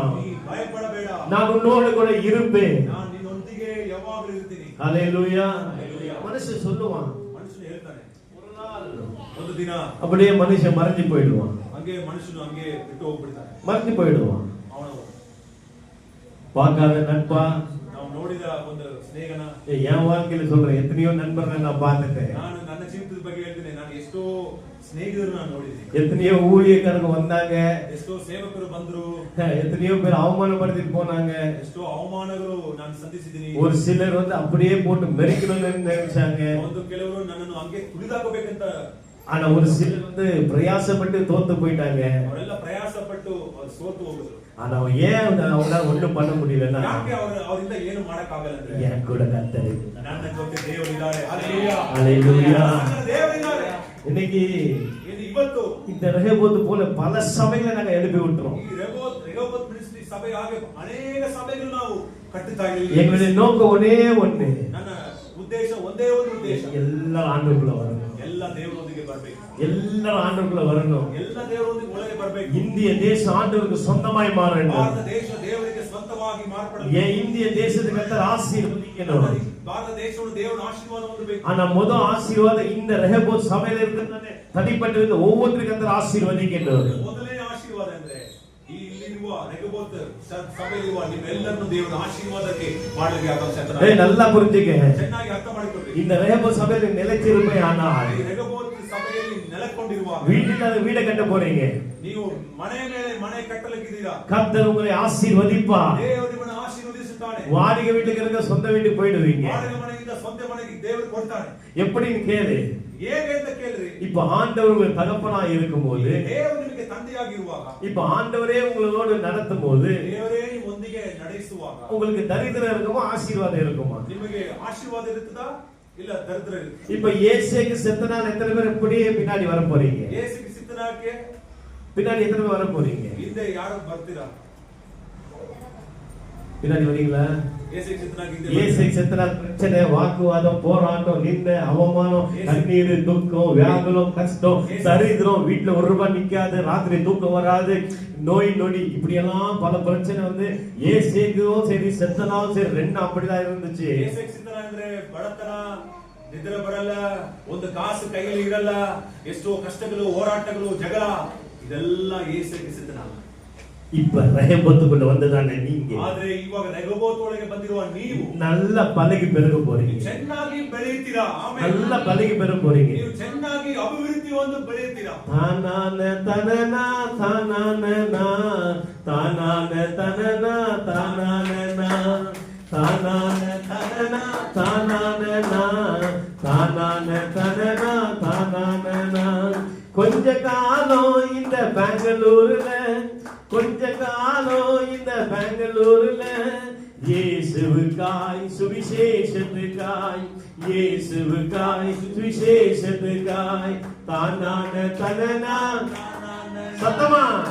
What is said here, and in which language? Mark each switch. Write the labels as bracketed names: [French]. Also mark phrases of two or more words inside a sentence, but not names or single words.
[Kannada] ನೀ ಭಯಪಡಬೇಡ, [Tamil] நான் உன்னோடு கூட இருப்பேன். [Kannada] ನಾನು ನಿನ್ನೊಂದಿಗೆ ಯಾವಾಗಲೂ ಇರ್ತೀನಿ. [Tamil] ஹல்லேலூயா. மனுஷன் சொல்லுவான், [Kannada] ಮನುಷ್ಯನು ಹೇಳ್ತಾನೆ, [Tamil] ஒரு நாள் [Kannada] ಒಂದು ದಿನ [Tamil] அப்படியே மனுஷன் மறைஞ்சு போயிடுவான். [Kannada] ಹಂಗೆ ಮನುಷ್ಯನು ಹಂಗೆ ಬಿಟ್ಟು ಹೋಗ್ಬಿಡ್ತಾನೆ, [Tamil] மறைஞ்சு போயிடுவான். [Kannada] ಅವನು [Tamil] பார்க்காத நட்பா, [Kannada] ನಾವು ನೋಡಿದ ಒಂದು ಸ್ನೇಹನ, [Tamil] என் வாழ்க்கையில சொல்றேன், எத்தனையோ நண்பர்கள் நான் பார்த்துட்டேன், [Kannada] ನಾನು ನನ್ನ ಜೀವಿತದ ಬಗ್ಗೆ ಹೇಳ್ತೀನಿ. ನಾನು ಎಷ್ಟೋ ಸ್ನೇಹಿತರು ನಾನು ನೋಡಿದ್ದೀನಿ, [Tamil] எத்தனையோ ஊழியக்காரங்க வந்தாங்க, [Kannada] ಎಷ್ಟೋ ಸೇವಕರು ಬಂದ್ರು, [Tamil] எத்தனையோ பேர் அவமானப்படுத்திட்டு போனாங்க. [Kannada] ಎಷ್ಟೋ ಅವಮಾನಗಳು ನಾನು ಸಂಧಿಸಿದ್ದೀನಿ. [Tamil] ஒரு சிலர் வந்து அப்படியே போட்டு மெரிக்கணும்னு நினைச்சாங்க. [Kannada] ಒಂದು ಕೆಲವರು ನನ್ನನ್ನು ಹಂಗೆ ತುಳಿದಾಕಬೇಕಂತ, [Tamil] ஆனா ஒரு சிலர் வந்து பிரயாசப்பட்டு தோத்து போயிட்டாங்க. [Kannada] ಅವರೆಲ್ಲ ಪ್ರಯಾಸ ಪಟ್ಟು ಅವ್ರು ಸೋತು ಹೋಗುದು. [Tamil] ஆனா ஏன் அவங்களால ஒண்ணும் பண்ண முடியலன்னா, [Kannada] ಯಾಕೆ ಅವರಿಂದ ಏನು ಮಾಡಕ್ ಆಗಲ್ಲ ಅಂದ್ರೆ, [Tamil] என் கூட கர்த்தர் [Kannada] ನನ್ನ ಜೊತೆ ದೇವರಿದ್ದಾರೆ. ಹಲ್ಲೆಲೂಯಾ, [Tamil] ஹல்லேலூயா. [Kannada] ದೇವರಿದ್ದಾರೆ. [Tamil] இன்னைக்கு [Kannada] ಇವತ್ತು [Tamil] இந்த ரெகோபோத் போல பல சபைகளை நாங்க எழுப்பி விட்டுறோம். [Kannada] ಈ ರೆಹೋಬೋತ್ ಮಿನಿಸ್ಟ್ರಿ ಸಭೆ ಹಾಗೆ ಅನೇಕ ಸಭೆಗಳು ನಾವು ಕಟ್ಟುತ್ತಾ ಇದ್ದೀವಿ. [Tamil] எங்களுடைய நோக்கம் ஒரே ஒண்ணு, [Kannada] ನನ್ನ ಉದ್ದೇಶ ಒಂದೇ ಒಂದು ಉದ್ದೇಶ, [Tamil] எல்லாரும் ஆண்டவருக்குள்ள வரணும், [Kannada] ಎಲ್ಲ ದೇವರೊಂದಿಗೆ ಬರಬೇಕು, [Tamil] எல்லாரும் ஆண்டவருக்குள்ள வரணும். [Kannada] ಎಲ್ಲ ದೇವರೊಂದಿಗೆ ಒಳಗೆ ಬರಬೇಕು. [Tamil] இந்திய தேசம் ஆண்டவருக்கு சொந்தமாய் மாறணும். [Kannada] ಭಾರತ ದೇಶ ದೇವರಿಗೆ ಸ್ವಂತವಾಗಿ ಮಾರ್ಪಡಬೇಕು. [Tamil] இந்திய தேசத்துக்கு கர்த்தர் ஆசீர்வதிக்கணும். [Kannada] ಭಾರತದೇಶವನ್ನು ದೇವರ ಆಶೀರ್ವಾದ ಹೊಂದಬೇಕು. [Tamil] ஆனா முதல் ஆசீர்வாதம் இந்த ரெஹோபோத் சபையில இருக்கிறதானே தனிப்பட்டிருந்த ஒவ்வொருத்தருக்கு கர்த்தர் ஆசீர்வதிக்கின்றார். [Kannada] ಮೊದಲನೇ ಆಶೀರ್ವಾದ ಅಂದ್ರೆ ಇಲ್ಲಿರುವ ರೆಹೋಬೋತ್ ಸಭೆಯಲ್ಲಿರುವ ನಿಮ್ಮೆಲ್ಲರನ್ನು ದೇವರ ಆಶೀರ್ವಾದಕ್ಕೆ ಮಾಡಲಿಕ್ಕೆ ಆಕಾಂಕ್ಷೆ. [Tamil] நல்லா புரிஞ்சுக்க. [Kannada] ಚೆನ್ನಾಗಿ ಅರ್ಥ ಮಾಡಿಕೊಳ್ಳಿ. [Tamil] இந்த ரெஹோபோத் சபையில நிலைச்சிருப்பே ஆனால் [Kannada] ರೆಹೋಬೋತ್ ಸಭೆಯಲ್ಲಿ ನೆಲೆಗೊಂಡಿರುವಾಗ [Tamil] வீட்டுல வீட கட்ட போறீங்க. [Kannada] ನೀವು ಮನೆ ಮೇಲೆ ಮನೆ ಕಟ್ಟಲಿಕ್ಕಿದ್ದೀರಾ. [Tamil] கர்த்தர் உங்களை ஆசீர்வதிப்பார். [Kannada] ದೇವರು ನಿಮ್ಮನ್ನು ಆಶೀರ್ವದಿಸುತ್ತಾನೆ. [Tamil] வாடகை வீட்டுக்கு இருக்க சொந்த வீட்டுக்கு போயிடுவீங்க. [Kannada] ವಾಡಗೆ ಮನೆಯಿಂದ ಸ್ವಂತ ಮನೆಗೆ ದೇವರು ಕೊಡ್ತಾನೆ. [Tamil] எப்படின்னு கேளு. [Kannada] ಹೇಗೆ ಅಂತ ಕೇಳ್ರಿ. [Tamil] இப்ப ஆண்டவர் உங்க தகப்பனா இருக்கும்போது, [Kannada] ದೇವರು ನಿಮಗೆ ತಂದೆಯಾಗಿರುವಾಗ, [Tamil] இப்ப ஆண்டவரே உங்களோடு நடத்தும் போது, [Kannada] ದೇವರೇ ನಿಮ್ಮೊಂದಿಗೆ ನಡೆಸುವಾಗ [Tamil] உங்களுக்கு தரித்திரம் இருக்குமா ஆசீர்வாதம் இருக்குமா? [Kannada] ನಿಮಗೆ ಆಶೀರ್ವಾದ ಇರುತ್ತದಾ ಇಲ್ಲ ದರಿದ್ರ ಇರುತ್ತದಾ? [Tamil] இப்ப இயேசுக்கு செத்தனால் எத்தனை பேர் இப்படியே பின்னாடி வர போறீங்க? [Kannada] ಯೇಸುವಿಗೆ ಸಿದ್ಧನಾಗಿ [Tamil] பின்னாடி எத்தனை பேர் வர போறீங்க? [Kannada] ಹಿಂದೆ ಯಾರು ಬರ್ತೀರಾ? [Tamil] பின்னாடி வரீங்களா? [Kannada] ಯೇಸುವಿಗೆ ಸಿದ್ಧನಾಗಿ [Tamil] இயேசுக்கு செத்தனால் பிரச்சனை, வாக்குவாதம், போராட்டம், நிந்தை, அவமானம், கண்ணீர், துக்கம், வியாகுலம், கஷ்டம், தரித்திரம், வீட்டுல ஒரு ரூபாய் நிக்காது, ராத்திரி தூக்கம் வராது, நோய் நொடி, இப்படி எல்லாம் பல பிரச்சனை வந்து இயேசுக்கும் சரி செத்தனாலும் சரி ரெண்டும் அப்படிதான் இருந்துச்சு. [Kannada] ಯೇಸುವಿಗೆ ಸಿದ್ಧನಾಗಿದ್ರೆ ಬಡತನ, ನಿದ್ರೆ ಬರಲ್ಲ, ಒಂದು ಕಾಸು ಕೈಯಲ್ಲಿ ಇರಲ್ಲ, ಎಷ್ಟೋ ಕಷ್ಟಗಳು, ಹೋರಾಟಗಳು, ಜಗಳ, ಇದೆಲ್ಲ ಯೇಸುವಿಗೆ ಸಿದ್ಧನಾಗ. [Tamil] இப்ப ரெஹோபோத்துக்குள்ள வந்ததானே நீங்க. [Kannada] ಆದ್ರೆ ಇವಾಗ ರೆಹೋಬೋತ್ ಒಳಗೆ ಬಂದಿರುವ ನೀವು [Tamil] நல்ல பலகி பெருக போறீங்க. [Kannada] ಚೆನ್ನಾಗಿ ಬೆಳೆಯುತ್ತೀರಾ. ಆಮೇಲೆ [Tamil] நல்ல பலகி பெருக போறீங்க. [Kannada] ನೀವು ಚೆನ್ನಾಗಿ ಅಭಿವೃದ್ಧಿ ಹೊಂದು ಬೆಳೆಯುತ್ತೀರಾ. தானான தனனா தானானனா தானான தனனா தானானனா தானான தனனா தானானனா தானான தனனா தானானனா. [Tamil] கொஞ்ச காலம் இந்த பெங்களூர்ல, கொஞ்ச காலம் இந்த பெங்களூர்ல, இயேசுவுக்காய் சுவிசேஷத்துக்காய், இயேசுவுக்காய் சுவிசேஷத்துக்காய், தானான தனனா சத்தமா